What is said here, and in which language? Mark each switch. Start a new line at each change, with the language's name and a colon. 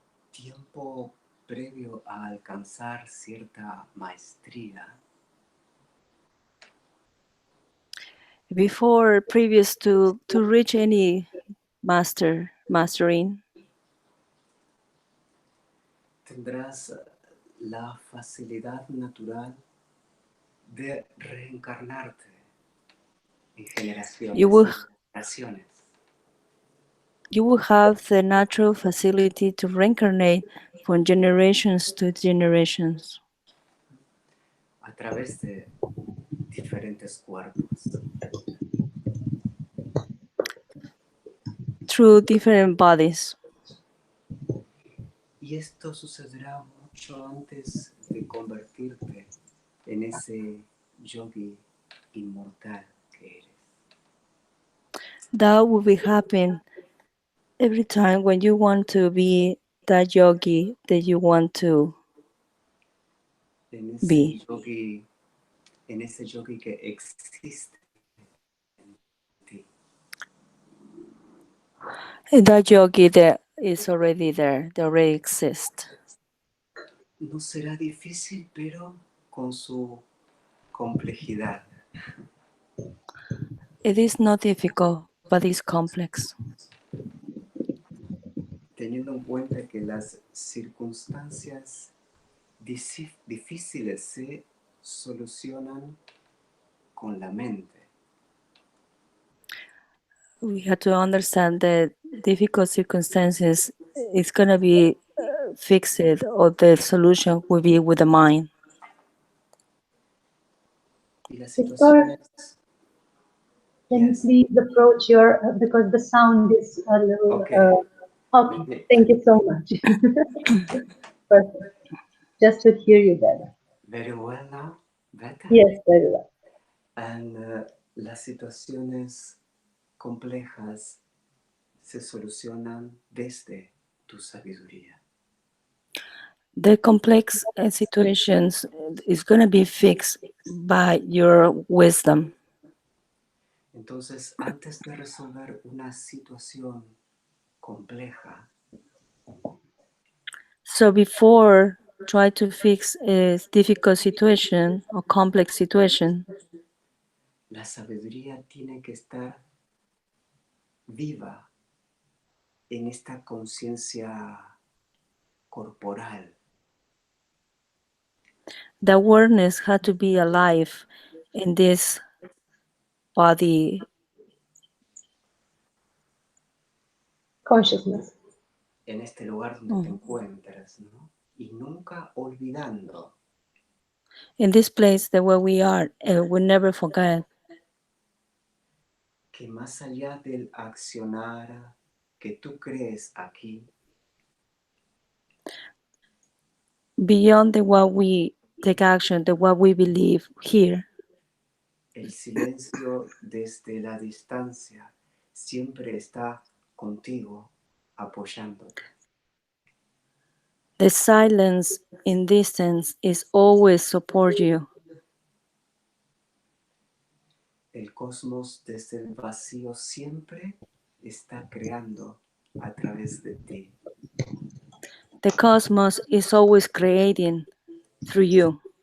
Spanish: Tiempo previo a alcanzar cierta maestría,
English: Before, previous to reach any mastering,
Spanish: tendrás la facilidad natural de reencarnarte en generaciones.
English: you will
Spanish: generaciones.
English: you will have the natural facility to reincarnate from generations to generations
Spanish: A través de diferentes cuerpos.
English: through different bodies.
Spanish: Y esto sucederá mucho antes de convertirte en ese yogi inmortal que eres.
English: That will be happen every time when you want to be that yogi that you want to
Spanish: En ese
English: be.
Spanish: yogi, en ese yogi que existe en ti.
English: That yogi that is already there, that already exists.
Spanish: No será difícil, pero con su complejidad.
English: It is not difficult, but it's complex.
Spanish: Teniendo en cuenta que las circunstancias difíciles se solucionan con la mente.
English: We have to understand that difficult circumstances is going to be fixed, or the solution will be with the mind.
Spanish: Y las
English: Victor,
Spanish: situaciones.
English: can you please approach your, because the sound is a little, Okay. okay, thank you so much. Perfect. Just to hear you better. Very well now, better. Yes, very well.
Spanish: And las situaciones complejas se solucionan desde tu sabiduría.
English: The complex situations is going to be fixed by your wisdom.
Spanish: Entonces, antes de resolver una situación compleja,
English: So before try to fix a difficult situation or complex situation,
Spanish: la sabiduría tiene que estar viva en esta conciencia corporal.
English: the awareness had to be alive in this body Consciousness.
Spanish: En este lugar donde te encuentras, ¿no? Y nunca olvidando
English: in this place that where we are, and we never forget
Spanish: que más allá del accionar que tú crees aquí,
English: beyond the what we take action, the what we believe here.
Spanish: el silencio desde la distancia siempre está contigo, apoyándote.
English: The silence in distance is always support you.
Spanish: El cosmos desde el vacío siempre está creando a través de ti.
English: The cosmos is always creating through you.